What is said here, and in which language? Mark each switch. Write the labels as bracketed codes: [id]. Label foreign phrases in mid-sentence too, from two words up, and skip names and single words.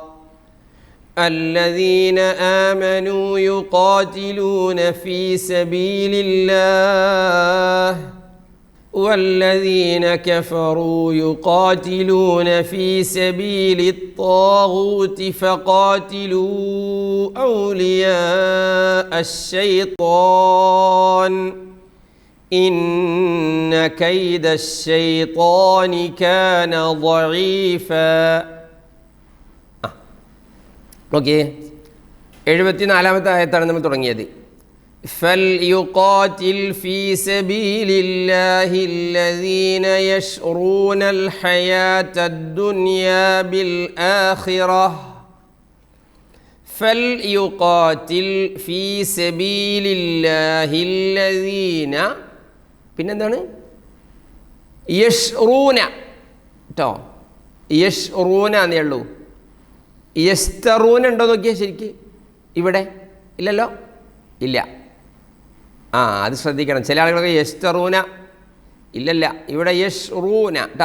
[ar] الذين آمنوا يقاتلون في سبيل الله والذين كفروا يقاتلون في سبيل الطاغوت فقاتلوا أولياء الشيطان إن كيد الشيطان كان ضعيفا. [ml] ഓക്കെ, 74-ാമത്തെ ആയത്താണ് നമ്മൾ തുടങ്ങിയത്. [ar] فليقاتل في سبيل الله الذين يشرون الحياة الدنيا بالآخرة. فليقاتل في سبيل الله الذين [ml] പിന്നെന്താണ് യഷ്റൂന കേട്ടോ, യഷ്റൂന എന്നേ ഉള്ളൂ. യസ്തറൂന ഉണ്ടോ നോക്കിയാൽ ശരിക്ക് ഇവിടെ ഇല്ലല്ലോ, ഇല്ല. അത് ശ്രദ്ധിക്കണം. ചില ആളുകളൊക്കെ യസ്തറൂന ഇല്ലല്ല, ഇവിടെ യഷ്റൂന കേട്ടോ.